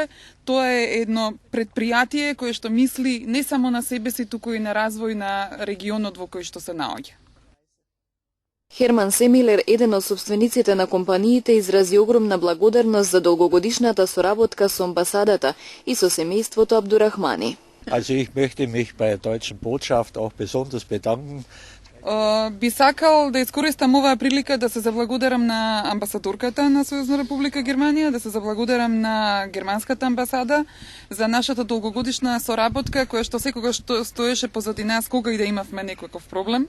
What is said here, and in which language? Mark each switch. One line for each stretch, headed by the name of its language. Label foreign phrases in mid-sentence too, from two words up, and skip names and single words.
Macedonian: Тоа е едно предпријатие кое што мисли не само на себе си, туку и на развој на регионот во кој што се наоѓа. Херман Семилер, еден од собствениците на компаниите, изрази огромна благодарност за долгогодишната соработка со амбасадата и со семејството Абдурахмани.
German: Also ich möchte mich bei der deutschen Botschaft auch besonders bedanken.
Macedonian: Би сакал да искористам оваа прилика да се заблагодарам на амбасадорката на Сојузна Република Германија, да се заблагодарам на германската амбасада за нашата долгогодишна соработка, која што секогаш стоеше позади нас кога и да имавме некаков проблем.